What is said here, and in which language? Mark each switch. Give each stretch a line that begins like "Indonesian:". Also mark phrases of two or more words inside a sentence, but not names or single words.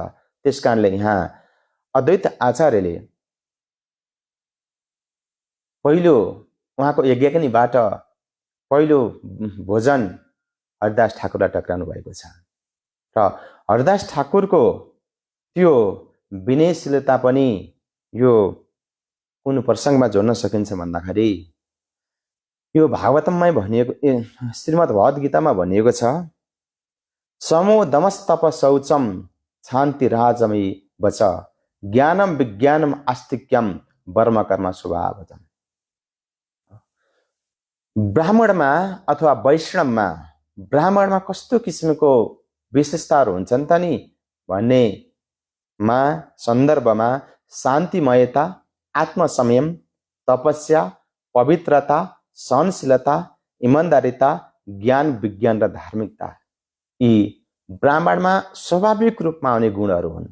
Nepali: त्यस कारणले यहाँ अद्वैत आचार्यले पहिलो उहाँको यज्ञाग्निबाट पहिलो भोजन हरिदास ठाकुरलाई टक्राउनु भएको छ। र हरिदास ठाकुरको त्यो विनयशीलता पनि यो कुन प्रसङ्गमा जोड्न सकिन्छ भन्दाखेरि यो भागवतममै भनिएको, श्रीमद् भगवत गीतामा भनिएको छ,
Sanskrit: समो दमस्तप शौचम शान्ति राजमयी वच ज्ञानम विज्ञानम आस्तिक्यम वर्म कर्म स्वभावजम।
Nepali: ब्राह्मणमा अथवा वैष्णवमा, ब्राह्मणमा कस्तो किसिमको विशेषताहरू हुन्छन् त नि भन्नेमा सन्दर्भमा शान्तिमयता, आत्मसंयम, तपस्या, पवित्रता, सहनशीलता, इमान्दारिता, ज्ञान विज्ञान र धार्मिकता, यी ब्राह्मणमा स्वाभाविक रूपमा हुने गुणहरू हुन्।